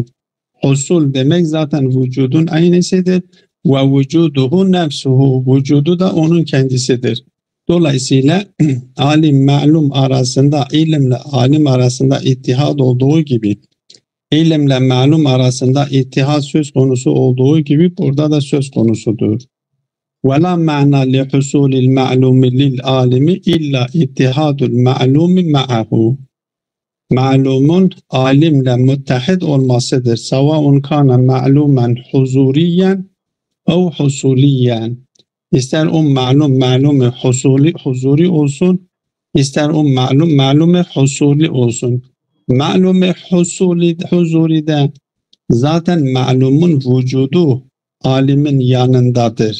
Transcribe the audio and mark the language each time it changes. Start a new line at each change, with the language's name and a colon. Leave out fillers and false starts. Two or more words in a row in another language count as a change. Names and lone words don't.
Turkish: Husul demek zaten vücudun aynısıdır ve
Arabic: وجوده نفسه,
Turkish: vücudu da onun kendisidir. Dolayısıyla alim ma'lum arasında, ilimle alim arasında ittihad olduğu gibi, ilimle ma'lum arasında ittihad söz konusu olduğu gibi burada da söz konusudur.
Arabic: وَلَا مَعْنَى لِحُسُولِ الْمَعْلُومِ لِلْعَالِمِ اِلَّا اِتِّحَادُ الْمَعْلُومِ مَعَهُ.
Turkish: Ma'lumun alimle muttahid olmasıdır.
Arabic: سواء كان معلوما حضوريا أو حصوليا.
Turkish: İster o ma'lumu huzuri olsun, ister o ma'lumu husuli olsun. Ma'lumu huzuride zaten ma'lumun vücudu alimin yanındadır.